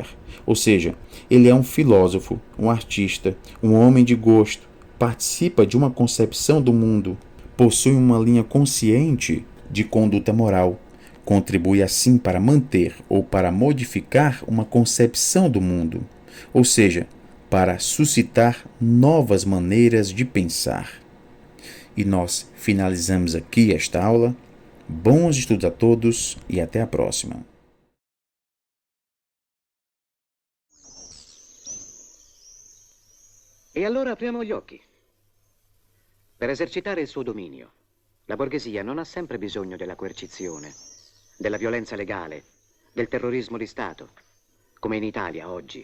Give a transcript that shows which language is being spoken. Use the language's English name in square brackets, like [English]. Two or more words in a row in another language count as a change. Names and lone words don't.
[Portuguese] Ou seja, ele é um filósofo, um artista, um homem de gosto, participa de uma concepção do mundo, possui uma linha consciente de conduta moral, contribui assim para manter ou para modificar uma concepção do mundo, ou seja, para suscitar novas maneiras de pensar. E nós finalizamos aqui esta aula. Bons estudos a todos e até a próxima. [Italian] E allora apriamo gli occhi. Per esercitare il suo dominio, la borghesia non ha sempre bisogno della coercizione, della violenza legale, del terrorismo di Stato, come in Italia oggi.